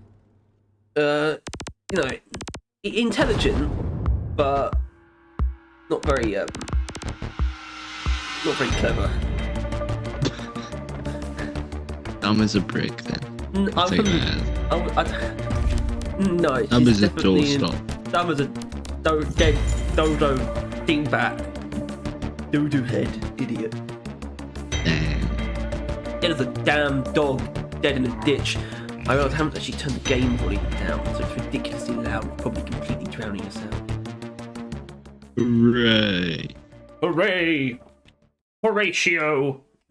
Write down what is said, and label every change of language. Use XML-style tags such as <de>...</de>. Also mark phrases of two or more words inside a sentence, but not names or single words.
<en>You know, intelligent, but not very clever. Dumb as a brick, then. I'm Take that. no, Dumb she's as a definitely doorstop. dumb as a dead dodo dingbat doo-doo head idiot. Damn. Dead as a damn dog dead in a ditch. I realised I haven't actually turned the game volume down, so it's ridiculously loud, probably completely drowning us out. Hooray. Hooray! Horatio!</en>